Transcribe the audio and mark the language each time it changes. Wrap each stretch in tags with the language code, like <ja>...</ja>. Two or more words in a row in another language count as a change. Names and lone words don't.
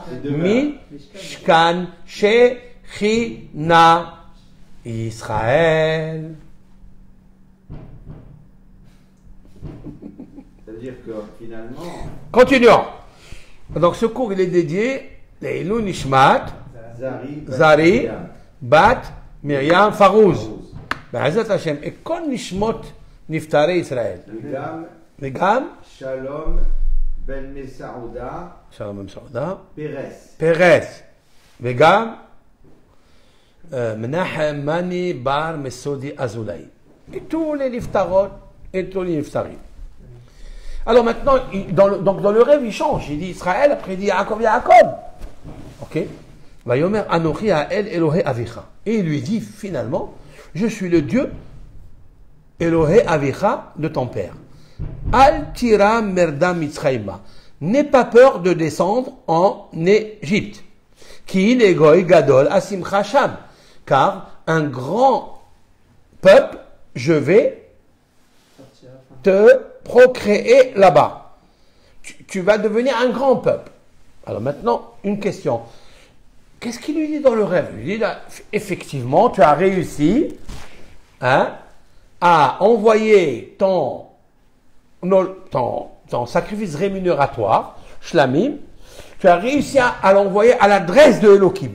<he>משכן שכינה ישראל.</he> <fr>C'est-à-dire que finalement. Continuons. Donc, ce cours, il est dédié</fr> <he>לעילוי נשמת,</he> <fr>Zari, Bat, Myriam, Farouz.</fr> <he>בעזרת השם. Et כל נשמות נפטרי ישראל. וגם שלום בן מסעודה, שלום בן מסעודה, פרס, וגם מנחם מני בר מסודי אזולאי.</he> <fr>Et tous les niftarot et tous les niftarim. Alors maintenant, donc dans le rêve, il change. Il dit Israël, après il dit Yaakov, Yaakov. Ok.</fr> <he>ויאמר אנכי האל אלהי אביך.</he> <fr>Et il lui dit finalement, je suis le Dieu</fr> <he>אלהי אביך</he> <fr>de ton père.</fr> <he>אל תירא מרדה מצרימה.</he> <fr>N'aie pas peur de descendre en Égypte.</fr> <he>כי לגוי גדול אשימך שם.</he> <fr>Car un grand peuple, je vais te procréer là-bas. Tu vas devenir un grand peuple. Alors maintenant, une question. Qu'est-ce qu'il lui dit dans le rêve? Il lui dit, effectivement, tu as réussi hein, à envoyer ton sacrifice rémunératoire, shlamim, tu as réussi à l'envoyer à l'adresse de Elohim.</fr>